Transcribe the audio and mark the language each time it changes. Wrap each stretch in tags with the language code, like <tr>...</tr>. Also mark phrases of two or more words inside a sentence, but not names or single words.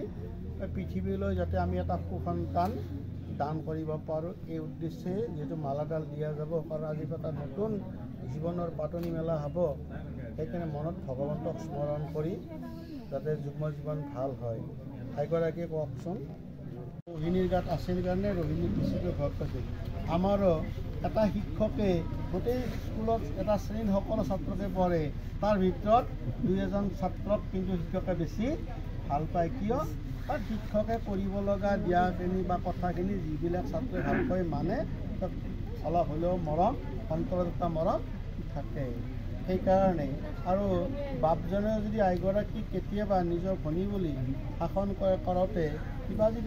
<as>পৃথিৱীলৈ যাতে আমি এটা সুসন্তান দান কৰিব পাৰোঁ, এই উদ্দেশ্যে যিহেতু মালাডাল দিয়া যাব। কাৰণ আজিৰ পৰা এটা নতুন জীৱনৰ পাতনি মেলা হ'ব। সেইকাৰণে মনত ভগৱন্তক স্মৰণ কৰি যাতে যুগ্ম জীৱন ভাল হয়। এগৰাকীয়ে কওকচোন। ৰোহিণীৰ গাত আছিল কাৰণ ৰোহিণী বেছিকৈ ভয় পাইছিল আমারও এটা শিক্ষকে গোটেই স্কুলত এটা শ্রেণীৰ সকলো ছাত্ৰকে পঢ়ে তাৰ ভিতৰত দুই এজন ছাত্ৰক কিন্তু শিক্ষকে বেছি ভাল পায় কিয় কাৰণ শিক্ষকে কৰিব লগা দিয়াখিনি বা কথাখিনি যিবিলাক ছাত্ৰই ভালকৈ মানে অলপ হ'লেও মৰম অন্তৰত এটা মৰম থাকে সেইকাৰণে আৰু বাপজনে যদি আইগৰাকীক কেতিয়াবা নিজৰ ভনী বুলি শাসন কৰোঁতে কিবা যদি</as>